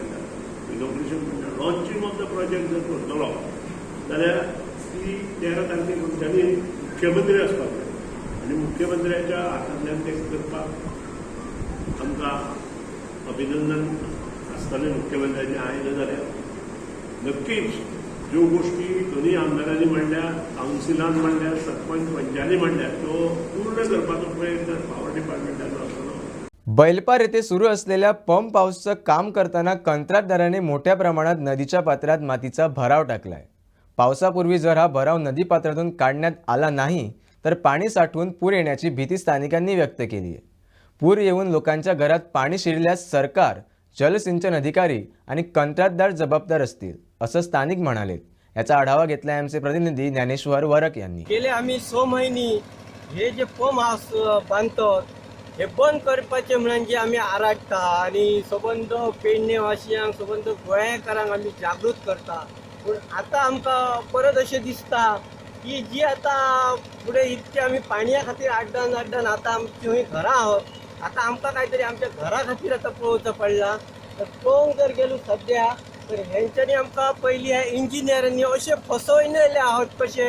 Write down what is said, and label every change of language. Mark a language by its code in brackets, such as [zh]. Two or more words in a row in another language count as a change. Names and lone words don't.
[kok] इनॉग्रेशन म्हणजे [en] launching of the project [kok] जर करतलो जाल्यार ती 13 तारखेक आमच्यांनी मुख्यमंत्री आसपाक जाय आनी मुख्यमंत्र्याच्या हातांतल्यान तें करपाक आमकां अभिनंदन आसतलें. मुख्यमंत्र्याचें आयलें जाल्यार नक्कीच ज्यो गोश्टी दोनूय आमदारांनी मांडल्या, कावन्सिलान मांडल्या, सरपंच पंचांनी मांडल्या, त्यो पूर्ण करपाचो प्रयत्न पॉवर डिपार्टमेंटाचो आसतलो. [mr] बैलपार येथे सुरू असलेल्या पंप हाऊसचं काम करताना कंत्राटदाराने मोठ्या प्रमाणात नदीच्या पात्रात मातीचा भराव टाकलाय. पावसापूर्वी जर हा भराव नदी पात्रातून काढण्यात आला नाही तर पाणी साठवून पूर येण्याची भीती स्थानिकांनी व्यक्त केली आहे. पूर येऊन लोकांच्या घरात पाणी शिरल्यास सरकार, जलसिंचन अधिकारी आणि कंत्राटदार जबाबदार असतील असं स्थानिक म्हणाले. याचा आढावा घेतला आमचे प्रतिनिधी ज्ञानेश्वर वरक यांनी. [kok] गेले आम्ही 6 महिने हे जे पंप हाऊस बांधतात हे बंद करपाचे म्हणजे आम्ही आराडटा आणि संबंध पेडणेवासियांक संबंध गोंयकारांक आम्ही जागृत करता. पूण आता आमकां परत अशें दिसता की जी आता फुडें इतके आमी पाणया खातीर आड्डान आता आमची खंय घरां आहोत. आता आमकां कांय आमच्या घरा खातीर आता पळोवचो पडला. तर पळोवंक जर गेलो सद्या तर हेंच्यांनी आमकां पयलीं ह्या इंजिनियरांनी अशें फसवयलेले आहोत कशें.